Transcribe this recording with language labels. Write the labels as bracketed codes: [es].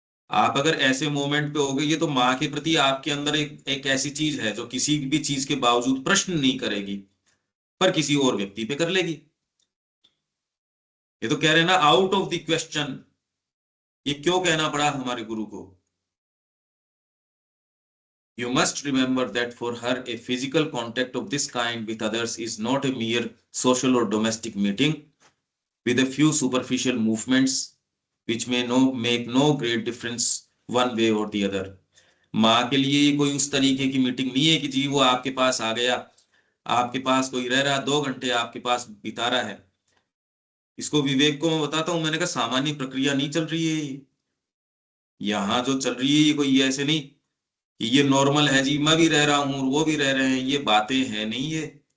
[hi] आप अगर ऐसे मोमेंट पे हो गए, ये तो माँ के प्रति आपके अंदर एक ऐसी चीज है जो किसी भी चीज के बावजूद प्रश्न नहीं करेगी, पर किसी और व्यक्ति पे कर लेगी। ये तो कह रहे हैं ना, [en] Out of the question. [hi] ये क्यों कहना पड़ा हमारे गुरु को? [en] You must remember that for her, a physical contact of this kind with others is not a mere social or domestic meeting with a few superficial movements which may make no great difference one way or the other. [hi] माँ के लिए ये कोई उस तरीके की meeting नहीं है कि जी वो आपके पास आ गया, आपके पास कोई रह रहा, 2 घंटे आपके पास बिता रहा है। इसको विवेक को मैं बताता हूँ, मैंने कहा सामान्य प्रक्रिया नहीं चल रही है ये। यहाँ जो चल रही है ये कोई ऐसे नहीं कि ये नॉर्मल है जी, मैं भी रह रहा हूँ वो भी रह रहे हैं, ये बातें हैं नहीं।